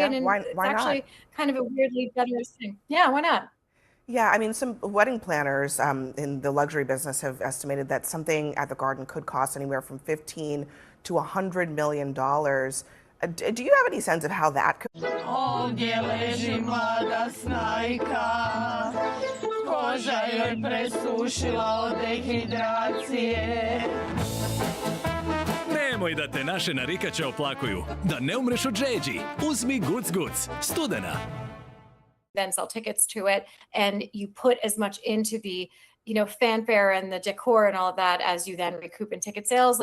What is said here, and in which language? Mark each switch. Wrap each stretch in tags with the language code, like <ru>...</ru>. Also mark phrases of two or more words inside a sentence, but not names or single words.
<en>and why it's not? actually kind of a weirdly generous thing. Yeah, why not? Yeah, I mean, some wedding planners in the luxury business have estimated that something at the Garden could cost anywhere from $15 to $100 million. Do you have any sense of how that could?</en> <sr>Ovdje leži mlada snajka, koža joj presušila od dehidracije. Nemoj da te naše narikače oplakuju. Da ne umreš od žeđi. Uzmi Guc Guc. Studena.</sr> <en>Then sell tickets to it, and you put as much into the, you know, fanfare and the decor and all of that as you then recoup in ticket sales.</en>